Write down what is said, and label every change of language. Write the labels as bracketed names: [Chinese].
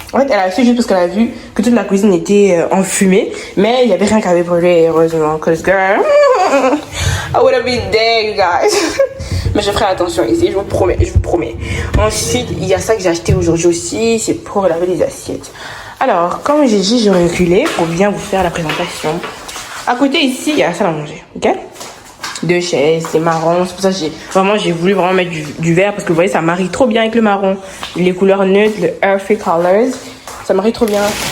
[French] En fait, elle a su juste parce qu'elle a vu que toute la cuisine était en fumée, mais il n'y avait rien qui avait brûlé, heureusement. [English] Cause girl, I would have been there, you guys. [French] Mais je ferai attention ici, je vous promets, je vous promets. Ensuite, il y a ça que j'ai acheté aujourd'hui aussi, c'est pour laver les assiettes. Alors, comme j'ai dit, je reculé pour bien vous faire la présentation. À côté ici, il y a la salle à manger, ok? 2 chaises, c'est marron, c'est pour ça que j'ai voulu vraiment mettre du vert parce que vous voyez ça marie trop bien avec le marron, les couleurs neutres, le [English] earthy colors, [French] ça marie trop bien.